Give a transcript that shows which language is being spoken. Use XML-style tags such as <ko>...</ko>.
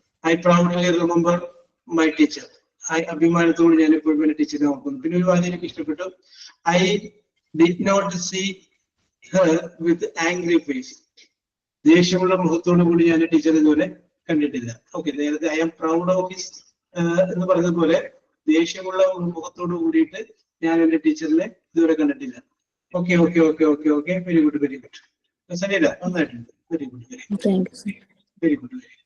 <en>I proudly remember my teacher.</en> <ml>അഭിമാനത്തോട് ഞാൻ എപ്പോഴും എന്റെ ടീച്ചറെ ഓർക്കുന്നു. പിന്നെ ഒരു വാചകം എനിക്ക് ഇഷ്ടപ്പെട്ടു.</ml> <en>I did not see her with angry face.</en> <ml>ദേഷ്യമുള്ള മുഖത്തോടു കൂടി ഞാൻ ടീച്ചർ ഇതുവരെ കണ്ടിട്ടില്ല. ഓക്കെ, നേരത്തെ</ml> <en>I am proud of his</en> <ml>എന്ന് പറഞ്ഞതുപോലെ ദേഷ്യമുള്ള മുഖത്തോടു കൂടിയിട്ട് ഞാൻ എന്റെ ടീച്ചറിനെ ഇതുവരെ കണ്ടിട്ടില്ല. ഓക്കെ. Very good. സനില, നന്നായിട്ടുണ്ട്. Very good.</ml>